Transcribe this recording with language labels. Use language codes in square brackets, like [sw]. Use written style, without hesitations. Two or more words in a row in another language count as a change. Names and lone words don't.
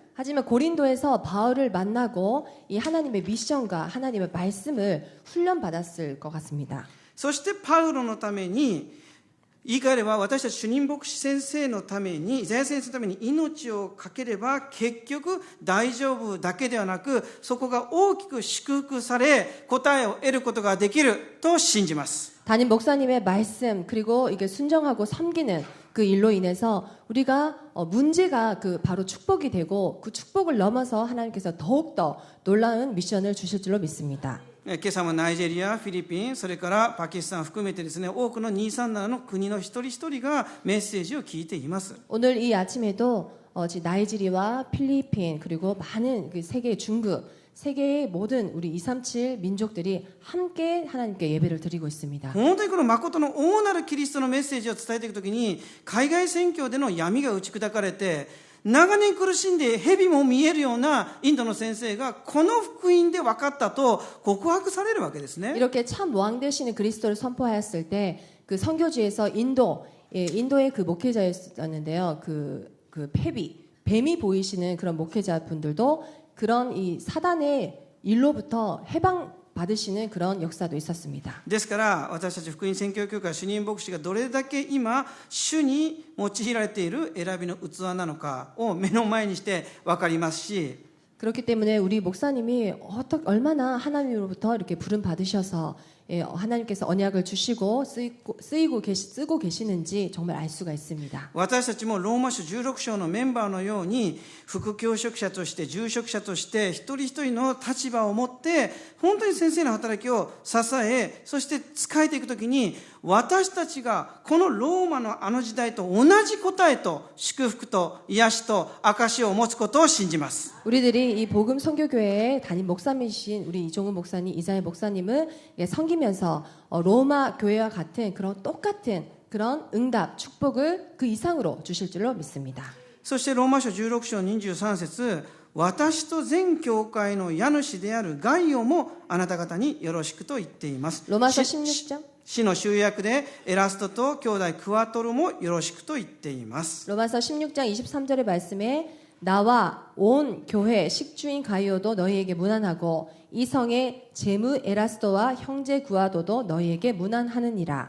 [ko] 하지만 고린도에서 바울을 만나고 이 하나님의 미션과 하나님의 말씀을 훈련받았을 것 같습니다. [ja] そしてパウロのために、言い換えれば私たち主任牧師先生のために、イザヤ先生のために命を懸ければ結局大丈夫だけではなく、そこが大きく祝福され答えを得ることができると信じます。 [ko] 담임 목사님의 말씀 그리고 이게 순정하고 섬기는 그 일로 인해서 우리가 문제가 그 바로 축복이 되고 그 축복을 넘어서 하나님께서 더욱더 놀라운 미션을 주실 줄로 믿습니다. [ja] 今朝もナイジェリア、フィリピン、それからパキスタン含めてですね、多くの237の国の一人一人がメッセージを聞いています。 [ko] 오늘 이 아침에도 나이지리아, 필리핀 그리고 많은 그 세계 중국 세계의 모든 우리 237 민족들이 함께 하나님께 예배를 드리고 있습니다. [ja] 本当にこの誠の大なるキリストのメッセージを伝えていくときに、海外宣教での闇が打ち砕かれて、長年苦しんで蛇も見えるようなインドの先生がこの福音で分かったと告白されるわけですね。 [ko] 이렇게 참 왕 되시는 그리스도를 선포하였을 때 그 선교지에서 인도의 그 목회자였었는데요. 그 뱀이 보이시는 그런 목회자분들도 그런 이 사단의 일로부터 해방 받으시는 그런 역사도 있었습니다. [ja] ですから私たち福音宣教協会主任牧師がどれだけ今主に用いられている選びの器なのかを目の前にして分かりますし、 [ko] 그렇기 때문에 우리 목사님이 얼마나 하나님으로부터 이렇게 부름 받으셔서 하나님께서 언약을 주시고 쓰고 계시는지 정말 알 수가 있습니다. [ja] 私たちもローマ書16章のメンバーのように副教職者として住職者として一人一人の立場を持って本当に先生の働きを支え、そして使えていくときに私たちがこのローマのあの時代と同じ答えと祝福と癒しと証を持つことを信じます。 [ko] 우리들이 이 복음 선교교회의 담임 목사님이신 우리 이종훈 목사님, 이사회 목사님을 섬기면서 로마 교회와 같은 그런 똑같은 그런 응답, 축복을 그 이상으로 주실 줄로 믿습니다. [ja] そしてローマ書16章23節、私と全教会の家主であるガイオもあなた方によろしくと言っています。 [ko] 로마서 16장. [ja] 死の集約でエラストと兄弟クワトロもよろしくと言っています。 [ko] 로마서 16장 23절의 말씀에 나와 온 교회 식주인 가이오도 너희에게 문안하고 이 성의 제무 에라스도와 형제 구아도도 너희에게 문안하느니라.